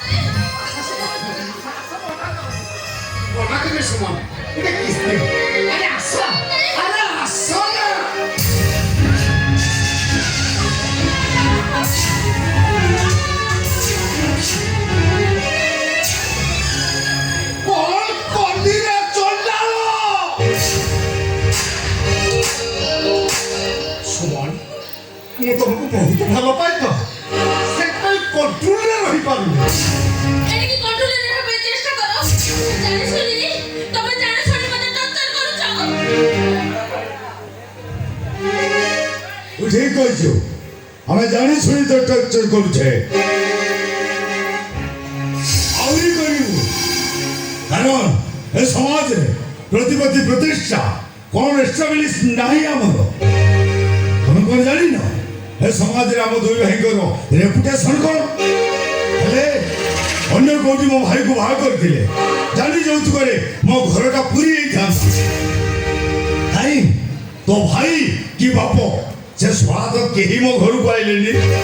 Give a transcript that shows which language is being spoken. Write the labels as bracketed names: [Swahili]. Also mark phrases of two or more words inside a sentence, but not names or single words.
[Odia] ମନା କରିବେ ସୁମନ ଗୋଟେ କିସ୍ ଦିଅ ଆରେ ଆସ ନା କଣ କଲିରେ ଚଣ୍ଡାଳ ସୁମନ ମୁଁ ତମକୁ ବହୁତ ଭଲ ପାଏ ତ ସେଥିପାଇଁ କଣ୍ଟ୍ରୋଲରେ ରହିପାରୁନି ଏଣିକି କଣ୍ଟ୍ରୋଲରେ ରହିବା ପାଇଁ ଚେଷ୍ଟା କର ଜାଣି ଶୁଣି ତମେ ଜାଣି ଶୁଣି ମତେ ଟର୍ଚର କରୁଛ तू ठीक कहଛୁ ଆମେ ଜାଣି ଶୁଣି ତ ଟର୍ଚର କରୁଛେ ଆହୁରି କରିବୁ କାରଣ ଏ ସମାଜରେ ପ୍ରତିପତ୍ତି ପ୍ରତିଷ୍ଠା କ'ଣ ଏଷ୍ଟାବ୍ଲିଶ ନାହିଁ ଆମର ତମେ କ'ଣ ଜାଣିନ ଏ ସମାଜରେ ଆମ ଦୁଇ ଭାଇଙ୍କର ରେପୁଟେସନ କ'ଣ ହେଲେ ଅନ୍ୟ କୋଉଠି ମୋ ଭାଇକୁ ବାହା କରିଥିଲେ ଜାଣି ଯୌତୁକରେ ମୋ ଘରଟା ପୁରୀ ହେଇଥାନ୍ତା କାହିଁ ତୋ ଭାଇ କି ବାପ ସେ ସ୍ୱାଦ କେହି ମୋ ଘରକୁ ଆଇଲେନି